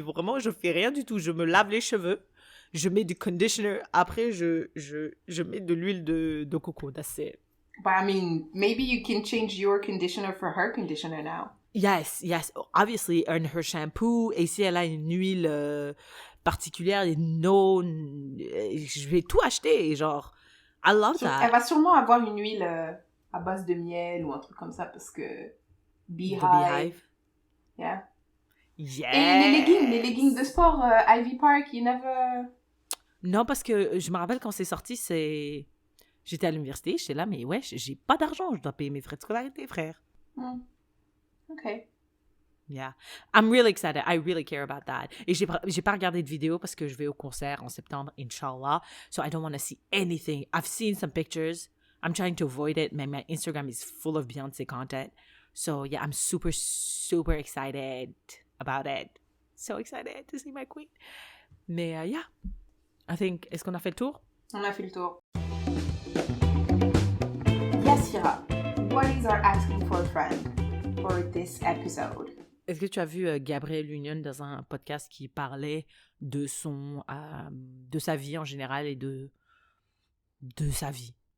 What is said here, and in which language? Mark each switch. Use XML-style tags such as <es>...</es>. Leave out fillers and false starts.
<fr>Vraiment, je fais rien du tout. Je me lave les cheveux, je mets du conditioner, après je mets de l'huile de coco.</fr> <en>That's it. But I mean, maybe you can change your conditioner for her conditioner now. Yes. Obviously, her shampoo.</en> <fr>Et si elle a une huile particulière, je vais tout acheter.</fr> <en>Genre, I love that.</en> <fr>Elle va sûrement avoir une huile à base de miel ou un truc comme ça parce que Beehive.</fr> <en>Yeah. Yes.</en> <fr>Et les leggings de sport, Ivy Park,</fr> <en>you never...</en> <fr>Non, parce que je me rappelle quand c'est sorti, j'étais à l'université, j'étais là, mais ouais, j'ai pas d'argent, je dois payer mes frais de scolarité, frère. OK.</fr> <en>Yeah. I'm really excited. I really care about that.</en> <fr>Et j'ai pas regardé de vidéo parce que je vais au concert en septembre, Inch'Allah.</fr> <en>So I don't want to see anything. I've seen some pictures. I'm trying to avoid it. My Instagram is full of Beyoncé content. So yeah, I'm super, super excited about it. So excited to see my queen.</en> <fr>Mais</fr> <en>yeah, I think,</en> <fr>est-ce qu'on a fait le tour? On a fait le tour.</fr> <en>Yasira, what is our asking for a friend for this episode?</en> <fr>Est-ce que tu as vu Gabrielle Union dans un podcast qui parlait de de sa vie en général et de sa vie?</fr>